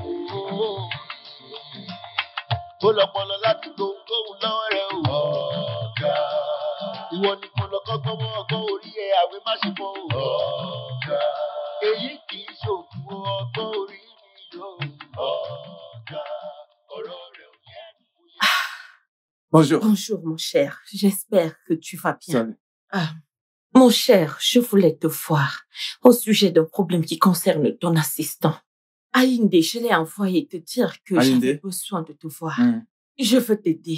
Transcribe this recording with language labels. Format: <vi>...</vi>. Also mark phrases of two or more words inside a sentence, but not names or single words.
<yo>kó lọ́pọlọ láti gbohùnkóhùn lọ́wọ́ rẹ̀ o ọ̀gá ìwọ ni kò lọ kọ́gbọ́n mọ́ ọgbọ́n orí ẹ̀ àwẹ̀ má ṣe fọ́ o ọ̀gá èyí kì í ṣòkù ọgbọ́n orí mi yóò ọ̀gá ọ̀rọ̀ rẹ̀ ò yẹ ní.</yo> <fr>Bonjour. Bonjour, mon cher. J'espère que tu vas bien. Salut. Mon cher, je voulais te voir au sujet d'un problème qui concerne ton assistant. Aïndé, je l'ai envoyé te dire que j'avais besoin de te voir. Je veux t'aider.</fr>